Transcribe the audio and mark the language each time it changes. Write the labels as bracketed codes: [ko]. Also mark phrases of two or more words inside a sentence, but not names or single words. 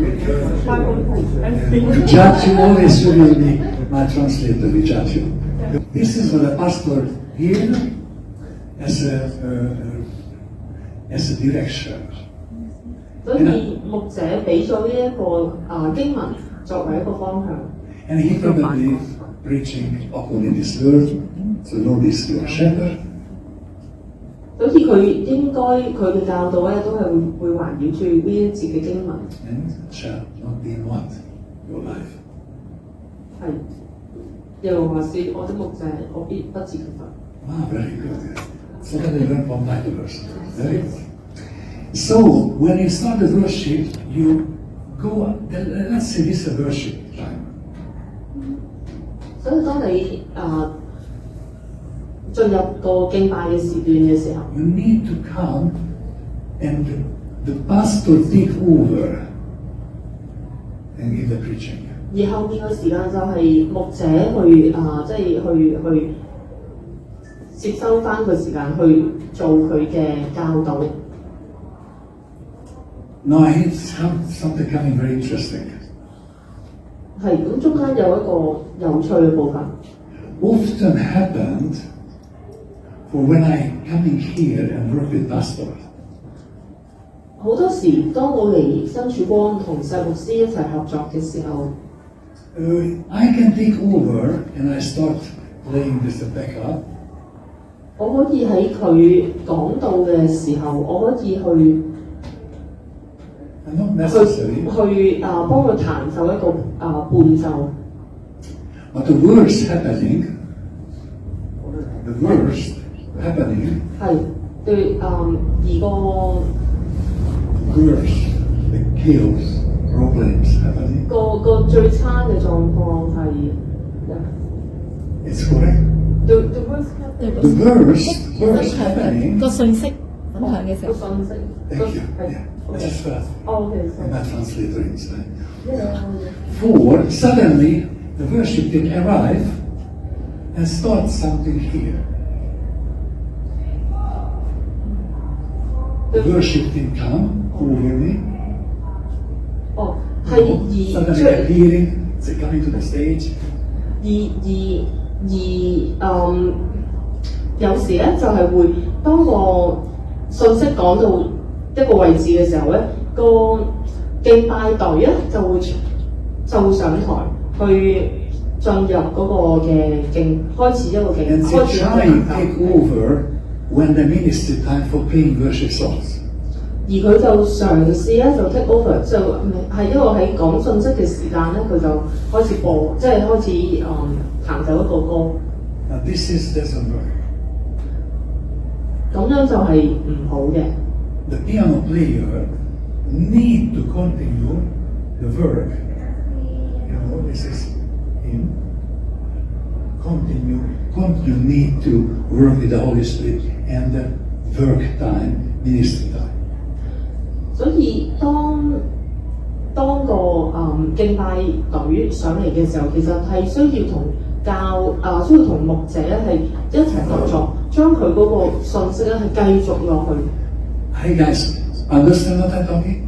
[en] Judge always will be my translator. We judge you. This is what the pastor gave as a direction. [yue] 所以牧者俾咗呢一個經文作為一個方向。 [en] And he probably preaching according to this word. So Lord is your shepherd. [yue] 所以佢應該佢嘅教導咧都係會環繞住呢一節嘅經文。 [en] And shall not be in want your life. [yue] 係，耶和華是我的牧者，我必不致缺乏。 [en] Ah, very good. So that I learned one Bible verse. Very good. So when you start the worship, you go. Let's say this is a worship time. [yue] 所以當你進入個敬拜嘅時段嘅時候， [en] You need to come and the pastor take over and give the preaching. [yue] 而後面嘅時間就係牧者去即係去接收翻個時間去做佢嘅教導。 [en] Now it's something coming very interesting. [yue] 係咁，中間有一個有趣嘅部分。 [en] Often happened for when I coming here and work with pastors. [yue] 好多時，當我嚟新曙光同細牧師一齊合作嘅時候， [en] I can take over and I start playing with the backup. [yue] 我可以喺佢講到嘅時候，我可以去 [en] And not necessary, [yue] 去幫佢彈奏一個伴奏。 [en] but the worst happening [yue] 係對而個 [en] worse, the chaos, problems happening. [yue] 個最差嘅狀況係 [en] It's correct. the worst [yue] 對 [en] The worst happening. [yue] 個信息分享嘅時候，個信息 [en] Thank you. [yue] 係 [en] Yeah, that's right. OK I'm a translator inside. For suddenly the worship team arrive and start something here. The worship team come over me. [yue] 哦係而 [en] Suddenly [yue] 最 [en] appearing, they coming to the stage. [yue] 有時咧就係會當個信息講到一個位置嘅時候咧，個敬拜隊咧就會上台去進入嗰個嘅開始一個 [en] And [yue] 開 [en] they [yue] 始一 [en] try [yue] 個 [en] to take over when the ministry time for playing worship songs. [yue] 而佢就嘗試咧就 [en] take over， [yue] 就係因為喺講信息嘅時間咧，佢就開始播，即係開始彈奏一個歌。 [en] Now this doesn't work. [yue] 咁樣就係唔好嘅。 [en] The piano player need to continue the work. You know, this is him. Continue need to work with the Holy Spirit and the work time, ministry time. [yue] 所以當個敬拜隊上嚟嘅時候，其實係需要同需要同牧者係一齊合作，將佢嗰個信息咧係繼續落去。 [en] Hi guys, understand what I'm talking?